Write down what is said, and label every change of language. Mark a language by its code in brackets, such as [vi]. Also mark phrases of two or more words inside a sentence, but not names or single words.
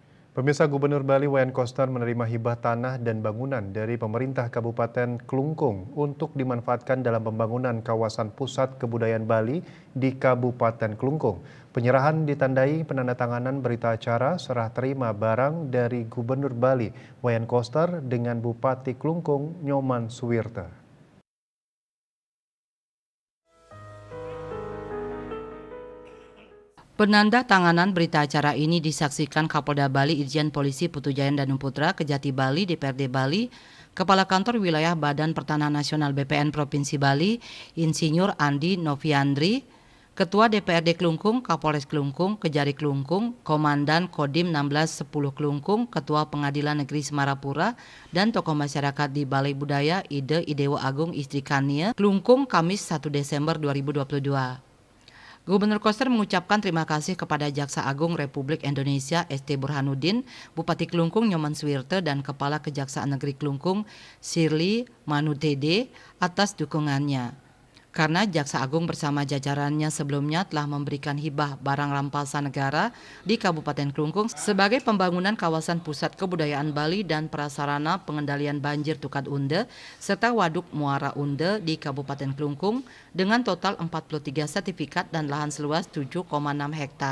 [id] Pemirsa Gubernur Bali Wayan Koster menerima hibah tanah dan bangunan dari pemerintah Kabupaten Klungkung untuk dimanfaatkan dalam pembangunan kawasan pusat kebudayaan Bali di Kabupaten Klungkung. Penyerahan ditandai penandatanganan berita acara serah terima barang dari Gubernur Bali Wayan Koster dengan Bupati Klungkung Nyoman Suwirte. Penandatanganan berita acara ini disaksikan Kapolda Bali Irjen Polisi Putujayan Danuputra, Kejati Bali, DPRD Bali, Kepala Kantor Wilayah Badan Pertanahan Nasional BPN Provinsi Bali, Insinyur Andi Noviandri, Ketua DPRD Klungkung, Kapolres Klungkung, Kejari Klungkung, Komandan Kodim 1610 Klungkung, Ketua Pengadilan Negeri Semarapura, dan tokoh masyarakat di Balai Budaya Ide Idewa Agung Istri Kania, Klungkung, Kamis 1 Desember 2022. Gubernur Koster mengucapkan terima kasih kepada Jaksa Agung Republik Indonesia ST Burhanuddin, Bupati Klungkung Nyoman Suwirte, dan Kepala Kejaksaan Negeri Klungkung Sirly Manutede atas dukungannya. Karena Jaksa Agung bersama jajarannya sebelumnya telah memberikan hibah barang rampasan negara di Kabupaten Klungkung sebagai pembangunan kawasan pusat kebudayaan Bali dan prasarana pengendalian banjir Tukat Unde serta Waduk Muara Unde di Kabupaten Klungkung dengan total 43 sertifikat dan lahan seluas 7,6 hektar.